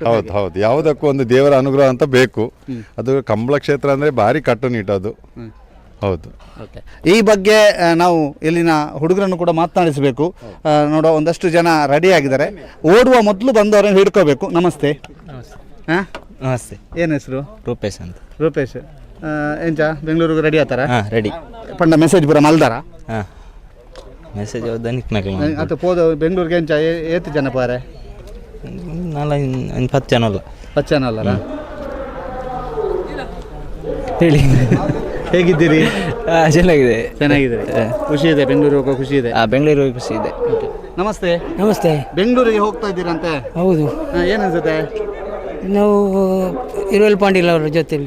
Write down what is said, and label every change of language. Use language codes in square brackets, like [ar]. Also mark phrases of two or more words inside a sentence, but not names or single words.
[kn] ಹೌದು ಹೌದು, ಯಾವುದಕ್ಕೂ ಒಂದು ದೇವರ ಅನುಗ್ರಹ ಅಂತ ಬೇಕು. ಅದು ಕಂಬಳ ಕ್ಷೇತ್ರ ಅಂದರೆ ಭಾರಿ ಕಟ್ಟುನಿಟ್ಟದು. ಹೌದು. ಓಕೆ. ಈ ಬಗ್ಗೆ ನಾವು ಇಲ್ಲಿನ ಹುಡುಗರನ್ನು ಕೂಡ ಮಾತನಾಡಿಸಬೇಕು. ನೋಡೋ ಒಂದಷ್ಟು ಜನ ರೆಡಿ ಆಗಿದ್ದಾರೆ. ಓಡುವ ಮೊದಲು ಬಂದವರನ್ನು ಹಿಡ್ಕೋಬೇಕು. ನಮಸ್ತೆ. ಹಾಂ ನಮಸ್ತೆ. ಏನು ಹೆಸರು? ರೂಪೇಶ್ ಅಂತ. [tcy] ರೂಪೇಶ್ ಎಂಚ ಬೆಂಗಳೂರಿಗೆ ರೆಡಿ ಆತಾರ? ಹಾಂ ರೆಡಿ. ಪಂಡ ಮೆಸೇಜ್ ಪೂರ ಮಲ್ದಾರ? ಹಾಂ ಮೆಸೇಜ್ ದನಿಕ್ನಾಗ ಅದು ಪೋದ ಬೆಂಗಳೂರಿಗೆ ಎಂಚ ಏತು ಜನ ಪಾರೆ? [kn] 10 ಜನ ಅಲ್ಲ. 10 ಜನ ಅಲ್ಲ. ಹೇಳಿ, ಹೇಗಿದ್ದೀರಿ? ಚೆನ್ನಾಗಿದೆ. ಚೆನ್ನಾಗಿದ್ದೀರಿ? ಖುಷಿ ಇದೆ? ಬೆಂಗಳೂರಿಗೆ ಹೋಗೋ ಖುಷಿ ಇದೆ? ಬೆಂಗಳೂರಿಗೆ ಖುಷಿ ಇದೆ. ನಮಸ್ತೆ. ನಮಸ್ತೆ. ಬೆಂಗಳೂರಿಗೆ ಹೋಗ್ತಾ ಇದ್ದೀರಂತೆ? ಹೌದು. ಏನು ಅನ್ಸುತ್ತೆ? ನಾವು ಇರುವೆಲ್ ಪಾಂಡಿಲ್ ಅವರ ಜೊತೆಯಲ್ಲಿ.